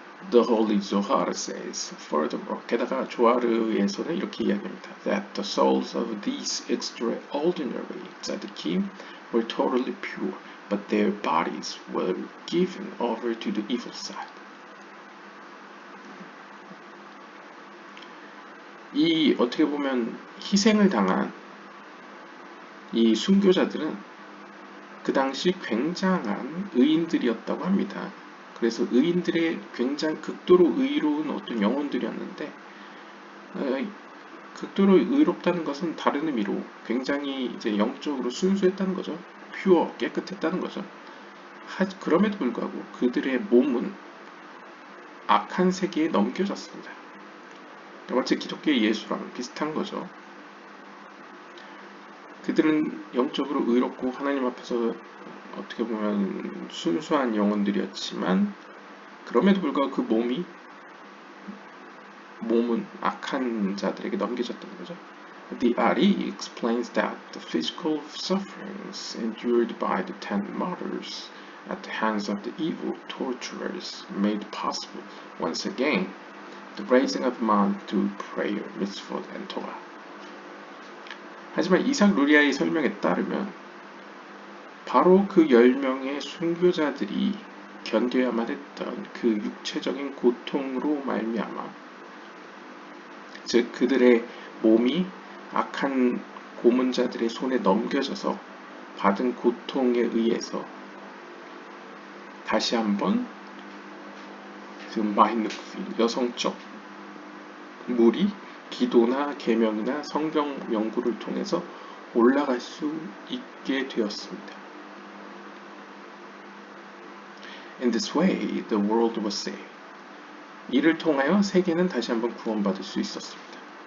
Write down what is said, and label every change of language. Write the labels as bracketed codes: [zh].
[en] The Holy Zohar says, furthermore, [ko] 게다가 조하르에서는 이렇게 이야기합니다. [en] That the souls of these extraordinary tzaddikim were totally pure, but their bodies were given over to the evil side. [ko] 이 어떻게 보면 희생을 당한 이 순교자들은 그 당시 굉장한 의인들이었다고 합니다. 그래서 의인들의 굉장히 극도로 의로운 어떤 영혼들이었는데 극도로 의롭다는 것은 다른 의미로 굉장히 이제 영적으로 순수했다는 거죠. 퓨어, 깨끗했다는 거죠. 그럼에도 불구하고 그들의 몸은 악한 세계에 넘겨졌습니다. 마치 기독교의 예수랑 비슷한 거죠. 그들은 영적으로 의롭고 하나님 앞에서 어떻게 보면 순수한 영혼들이었지만 그럼에도 불구하고 그 몸은 악한 자들에게 넘겨졌다는 거죠. [en] The RE explains that the physical sufferings endured by the 10 martyrs at the hands of the evil torturers made possible, once again, the raising of man through prayer, mitzvot, and Torah. [ko] 하지만 이삭 루리아의 설명에 따르면 바로 그 10명의 순교자들이 견뎌야만 했던 그 육체적인 고통으로 말미암아 즉 그들의 몸이 악한 고문자들의 손에 넘겨져서 받은 고통에 의해서 다시 한번 그 마이누크필 여성적 물이 기도나 계명이나 성경 연구를 통해서 올라갈 수 있게 되었습니다. [en] In this way, the world was saved. [ko] 이를 통하여 세계는 다시 한번 구원받을 수 있었습니다.